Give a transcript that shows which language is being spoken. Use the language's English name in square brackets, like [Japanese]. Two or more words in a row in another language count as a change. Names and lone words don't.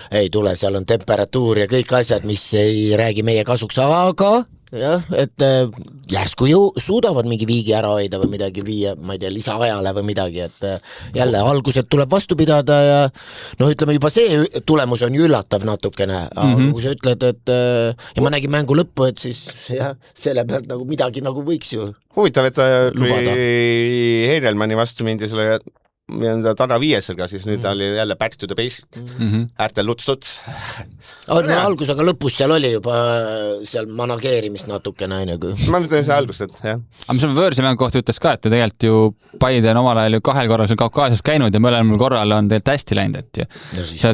[Estonian] Ei tule, seal on temperatuur ja kõik asjad, mis ei räägi meie kasuks, aga jah, et järsku ju suudavad mingi viigi ära hoida või midagi viia, ma ei tea, lisaajale või midagi, et jälle algused tuleb vastu pidada ja noh, ütleme juba see tulemus on ju üllatav natukene, aga kui sa ütled, et ja ma nägin mängu lõppu, et siis jah, selle pealt nagu midagi nagu võiks ju huvitav, et kui Heidelmanni vastu mindi selle Tara 5-ga, siis nüüd oli jälle [English] back to the basic. [Estonian] Äärtel luts-luts. Algus, aga lõpus seal oli juba seal manageerimist natukene aina kui. Ma mõtlen see algus, et jah. Aga mis on võõrsi mängu kohta ütles ka, et tegelikult ju Paide on omal ajal ju 2 korral seal Kaukaasias käinud ja mõlemal korral on tegelikult hästi läinud, et ju.